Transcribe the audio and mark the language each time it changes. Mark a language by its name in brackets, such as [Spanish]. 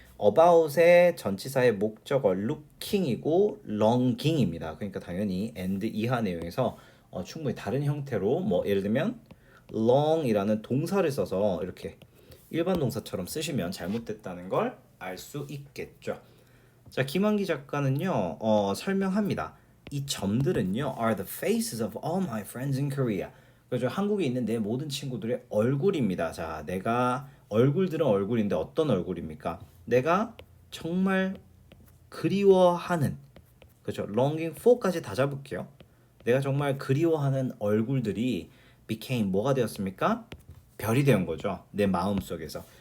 [Korean] about의 전치사의 목적어 looking이고 longing입니다. 그러니까 당연히 and 이하 내용에서 충분히 다른 형태로 뭐 예를 들면 long이라는 동사를 써서 이렇게 일반 동사처럼 쓰시면 잘못됐다는 걸 알 수 있겠죠. 자, 김한기 작가는요, 설명합니다. 이 점들은요, [English] are the faces of all my friends in Korea. [Korean] 그죠? 한국에 있는 내 모든 친구들의 얼굴입니다. 자, 내가 얼굴들은 얼굴인데 어떤 얼굴입니까? 내가 정말 그리워하는, 그죠? longing for까지 다 잡을게요. 내가 정말 그리워하는 얼굴들이 became 뭐가 되었습니까? 별이 된 거죠. 내 마음 속에서.